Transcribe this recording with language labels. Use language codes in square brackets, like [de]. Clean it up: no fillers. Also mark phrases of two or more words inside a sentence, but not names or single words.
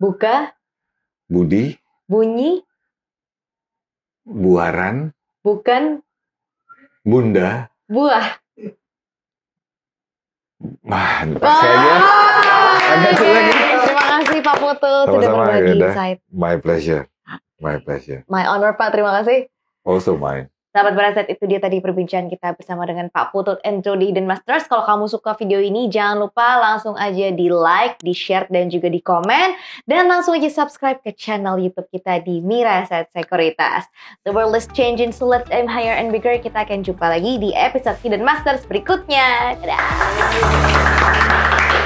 [id] Buka. Budi. Bunyi. Buaran. Bukan. Bunda. Buah. Kayaknya agak sulit. Terima kasih Pak Putut sudah berbagi insight. [en] My pleasure. My honor Pak, [id] terima kasih. [en] Also mine. [id] Sahabat Beraset, itu dia tadi perbincangan kita bersama dengan Pak Putut and Jody Hidden Masters. Kalau kamu suka video ini, jangan lupa langsung aja di like, di share, dan juga di komen. Dan langsung aja subscribe ke channel YouTube kita di Miraset Sekuritas. [en] The world is changing, so let's aim higher and bigger. [id] Kita akan jumpa lagi di episode Hidden Masters berikutnya. Dadah!